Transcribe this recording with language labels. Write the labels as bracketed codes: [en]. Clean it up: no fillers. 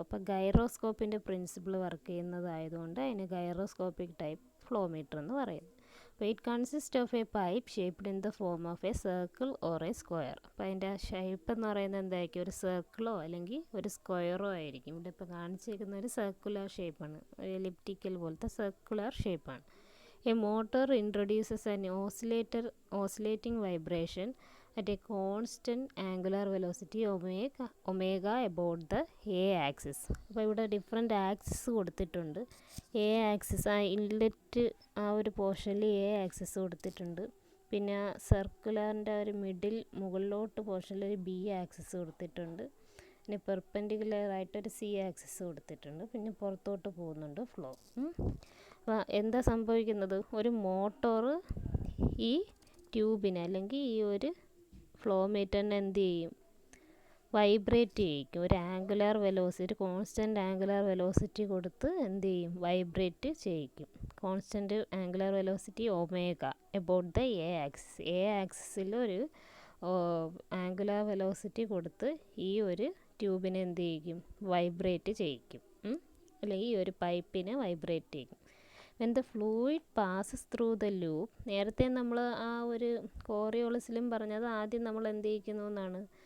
[ml] അപ്പോൾ ഗൈറോസ്കോപ്പിൻ്റെ principle work ചെയ്യുന്നതായതുകൊണ്ട് അതിന് gyroscopic type flowmeter എന്ന് പറയുന്നു. [en] അപ്പോൾ it consist of a pipe shaped in the form of a circle or a square. [ml] അപ്പോൾ അതിൻ്റെ ഷേപ്പ് എന്ന് പറയുന്നത് എന്തായിരിക്കും? ഒരു സർക്കിളോ അല്ലെങ്കിൽ ഒരു സ്ക്വയറോ ആയിരിക്കും. ഇവിടെ ഇപ്പോൾ കാണിച്ചിരിക്കുന്ന ഒരു സർക്കുലർ ഷേപ്പാണ്, ഒരു എലിപ്റ്റിക്കൽ പോലത്തെ സർക്കുലർ ഷേപ്പാണ്. [en] A motor introduces an oscillating vibration at a constant angular velocity omega about the a axis. [ml] അപ്പോൾ ഇവിടെ ഡിഫറെൻറ്റ് ആക്സിസ് കൊടുത്തിട്ടുണ്ട്. എ ആക്സിസ് ആ ഇൻലെറ്റ് ആ ഒരു പോർഷനിൽ എ ആക്സിസ് കൊടുത്തിട്ടുണ്ട്. പിന്നെ സർക്കുലറിൻ്റെ ഒരു മുകളിലോട്ട് പോർഷനിൽ ഒരു ബി ആക്സിസ് കൊടുത്തിട്ടുണ്ട്. പിന്നെ പെർപെൻഡിക്കുലറായിട്ടൊരു സി ആക്സിസ് കൊടുത്തിട്ടുണ്ട്. പിന്നെ പുറത്തോട്ട് പോകുന്നുണ്ട് ഫ്ലോ. അപ്പോൾ എന്താ സംഭവിക്കുന്നത്? ഒരു മോട്ടോർ ഈ ട്യൂബിനെ അല്ലെങ്കിൽ ഈ ഒരു ഫ്ലോമീറ്ററിനെ എന്ത് ചെയ്യും? വൈബ്രേറ്റ് ചെയ്യിക്കും. ഒരു കോൺസ്റ്റൻറ്റ് ആംഗുലാർ വെലോസിറ്റി കൊടുത്ത് എന്ത് ചെയ്യും? Vibrate ചെയ്യിക്കും. [en] Constant angular velocity omega about the a axis. [ml] A ആക്സിസിൽ ഒരു ആംഗുലാർ വെലോസിറ്റി കൊടുത്ത് ഈ ഒരു ട്യൂബിനെ എന്ത് ചെയ്യിക്കും? വൈബ്രേറ്റ് ചെയ്യിക്കും, അല്ലെങ്കിൽ ഈ ഒരു പൈപ്പിനെ വൈബ്രേറ്റ് ചെയ്യും. [en] when the fluid passes through the loop. [ml] നേരത്തെ നമ്മൾ ആ ഒരു കോറിയോളിസിലും പറഞ്ഞത് ആദ്യം നമ്മൾ എന്ത് ചെയ്യിക്കുന്നു എന്നാണ്?